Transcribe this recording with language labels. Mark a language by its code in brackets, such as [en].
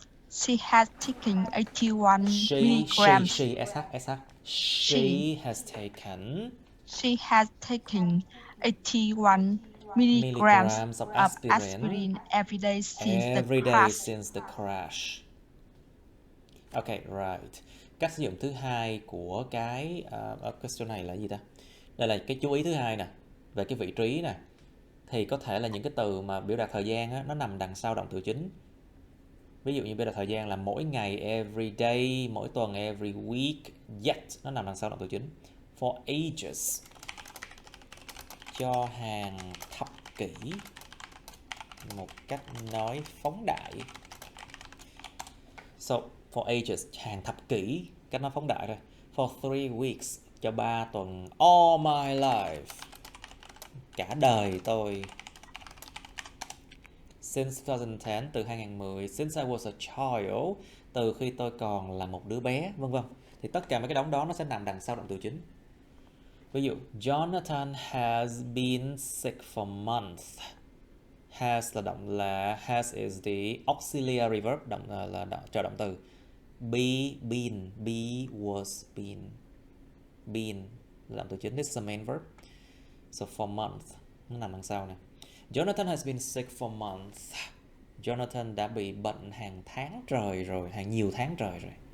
[en] She has taken 81 milligrams. She has taken She has taken 81 milligrams of of aspirin every day since the every day crash. since the crash. Okay, right. [vi] Cách sử dụng thứ hai của cái question này là gì ta? Đây là cái chú ý thứ hai nè, về cái vị trí nè. Thì có thể là những cái từ mà biểu đạt thời gian á, nó nằm đằng sau động từ chính. Ví dụ như biểu đạt thời gian là mỗi ngày, [en] every day, [vi] mỗi tuần, [en] every week, [vi] yet, nó nằm đằng sau động từ chính. [en] For ages, [vi] cho hàng thập kỷ, một cách nói phóng đại. [en] So, for ages, [vi] hàng thập kỷ, cách nói phóng đại rồi. [en] For 3 weeks, [vi] cho 3 tuần. [en] All my life, [vi] cả đời tôi. [en] Since 2010, [vi] từ 2010. [en] Since I was a child, [vi] từ khi tôi còn là một đứa bé, vân vân. Thì tất cả mấy cái đống đó nó sẽ nằm đằng sau động từ chính. Ví dụ, [en] Jonathan has been sick for months. Has is the auxiliary verb, [vi] là trợ động từ. [en] Been, was, been [vi] là động từ chính. [en] This is the main verb. So for month, [vi] nó nằm đằng sau nè. [en] Jonathan has been sick for months. [vi] Jonathan đã bị bệnh hàng tháng trời rồi, hàng nhiều tháng trời rồi.